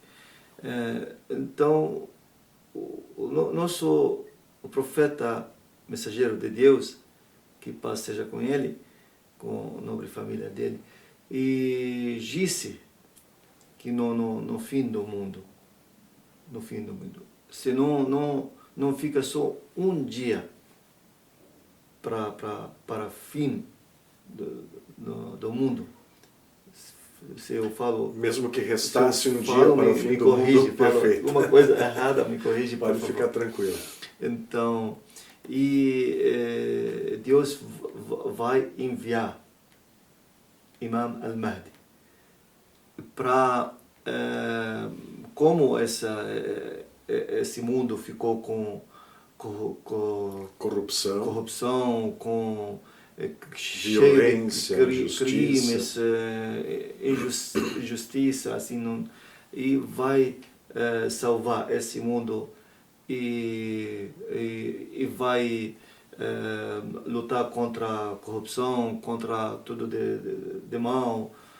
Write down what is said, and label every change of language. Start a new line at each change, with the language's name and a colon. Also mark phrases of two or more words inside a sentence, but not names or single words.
Portuguese: Então, o profeta, mensageiro de Deus, que paz seja com ele, com a nobre família dele, e disse que no fim do mundo, se não fica só um dia para fim do mundo. Se eu falo, mesmo que restasse um dia para o fim do mundo, perfeito. Uma coisa errada, me corrige. Pode ficar tranquilo. Então, Deus vai enviar Imam al-Mahdi para como esse mundo ficou com corrupção, com violência, crimes, injustiça, assim, não, e vai salvar esse mundo e vai lutar contra a corrupção, contra tudo de mal.